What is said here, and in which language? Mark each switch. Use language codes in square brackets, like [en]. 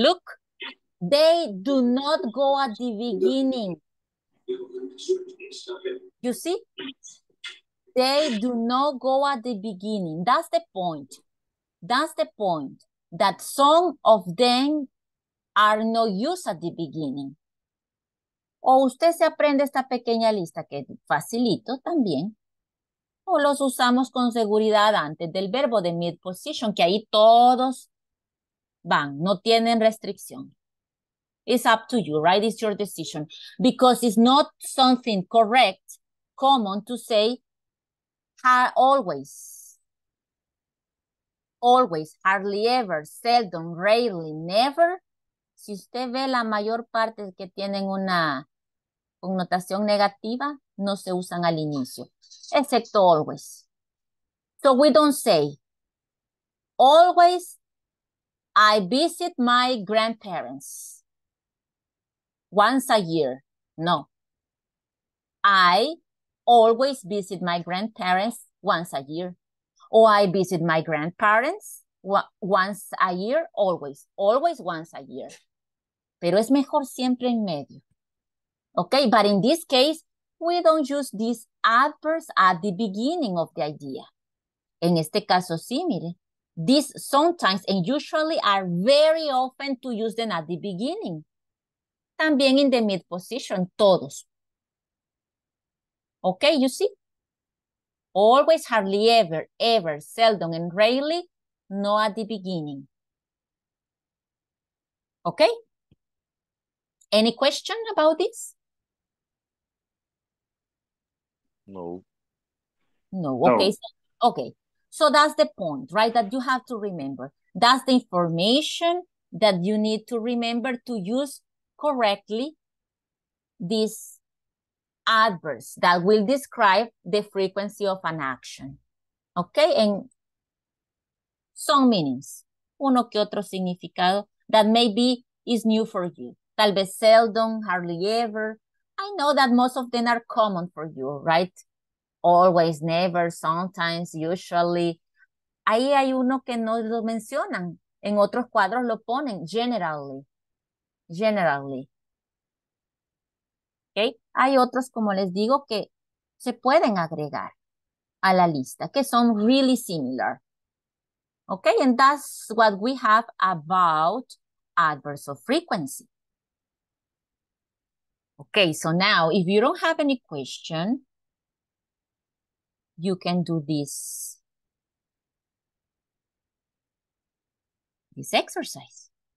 [en] Look, they do not go at the beginning. You see? They do not go at the beginning. That's the point. That's the point. That some of them are not used at the beginning. [es] O usted se aprende esta pequeña lista que facilito también. O los usamos con seguridad antes del verbo de mid position, que ahí todos van, no tienen restricción. [en] It's up to you, right? It's your decision. Because it's not something correct, common to say always. Always, hardly ever, seldom, rarely, never. [es] Si usted ve la mayor parte que tienen una connotación negativa, no se usan al inicio, excepto always. [en] So we don't say, always I visit my grandparents once a year. No. I always visit my grandparents once a year. Or I visit my grandparents once a year, always. Always once a year. [es] Pero es mejor siempre en medio. [en] Okay, but in this case, we don't use these adverbs at the beginning of the idea. [es] En este caso, sí, mire. [en] These sometimes and usually are very often to use them at the beginning. También in the mid position, todos. Okay, you see? Always, hardly ever, ever, seldom, and rarely, no at the beginning. Okay? Any question about this? No. No, okay. Okay, so that's the point, right? That you have to remember. That's the information that you need to remember to use correctly these adverbs that will describe the frequency of an action. Okay, and some meanings. [es] Uno que otro significado [en] that maybe is new for you. [es] Tal vez [en] seldom, hardly ever. I know that most of them are common for you, right? Always, never, sometimes, usually. [es] Ahí hay uno que no lo mencionan. En otros cuadros lo ponen generally. Generally. ¿Ok? Hay otros, como les digo, que se pueden agregar a la lista, que son [en] really similar. Okay, and that's what we have about adverbs of frequency. Okay, so now if you don't have any question, you can do this exercise.